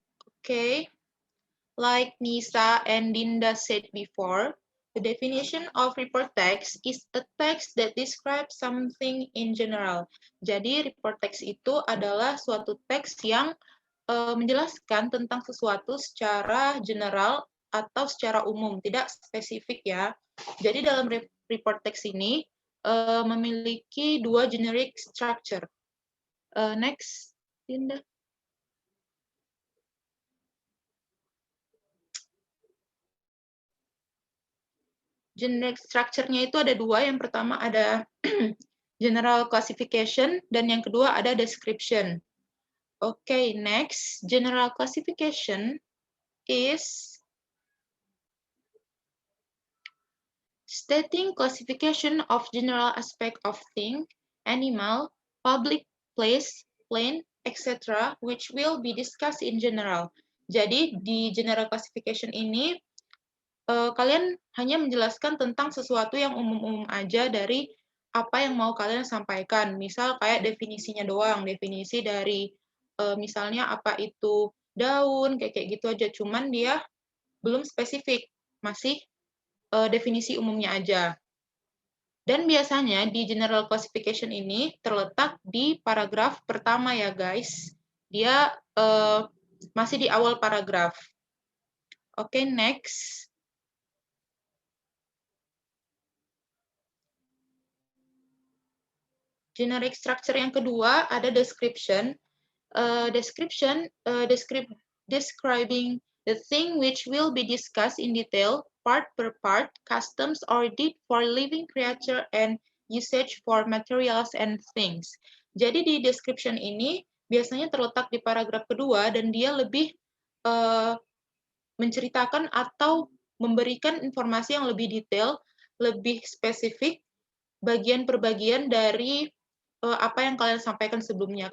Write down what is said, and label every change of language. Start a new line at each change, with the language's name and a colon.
English: Okay, like Nisa and Dinda said before, the definition of report text is a text that describes something in general.
Indonesian: Jadi report text itu adalah suatu teks yang menjelaskan tentang sesuatu secara general atau secara umum, tidak spesifik ya. Jadi dalam report text ini memiliki dua generic structure.
English: Next, Dinda.
Indonesian: Generic structure-nya itu ada dua. Yang pertama ada general classification dan yang kedua ada description.
English: Okay, next, general classification is stating classification of general aspect of thing, animal, public place, plane, etc., which will be discussed in general.
Indonesian: Jadi di general classification ini kalian hanya menjelaskan tentang sesuatu yang umum-umum aja dari apa yang mau kalian sampaikan. Misal kayak definisinya doang, definisi dari misalnya apa itu daun, kayak gitu aja. Cuman dia belum spesifik, masih definisi umumnya aja. Dan biasanya di general classification ini terletak di paragraf pertama ya guys. Dia masih di awal paragraf. Oke, next. Generic structure yang kedua ada description.
English: Describing the thing which will be discussed in detail, part per part, customs or deed for living creature and usage for materials and things.
Indonesian: Jadi di description ini biasanya terletak di paragraf kedua dan dia lebih menceritakan atau memberikan informasi yang lebih detail, lebih spesifik, bagian per bagian dari apa yang kalian sampaikan sebelumnya.